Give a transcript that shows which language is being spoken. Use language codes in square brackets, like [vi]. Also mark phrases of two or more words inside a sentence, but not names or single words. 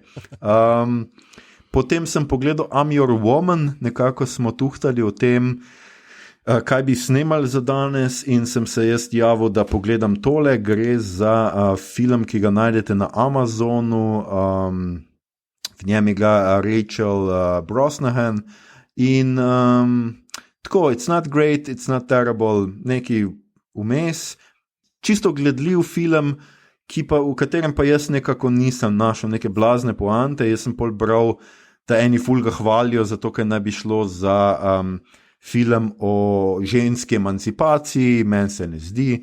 [sl] Potem sem pogledal I'm Your Woman, nekako smo tuhtali o tem, kaj bi snemali za danes in sem se jaz javil, da pogledam tole. Gre za film, ki ga najdete na Amazonu, v njem igra Rachel Brosnahan in tako, [en] it's not great, it's not terrible, [sl] neki vmes, čisto gledljiv film, v katerem pa jaz nekako nisem našel neke blazne poante. Jaz sem pol bral, da eni ful ga hvalijo, zato ker naj bi šlo za film o ženski emancipaciji, meni se ne zdi.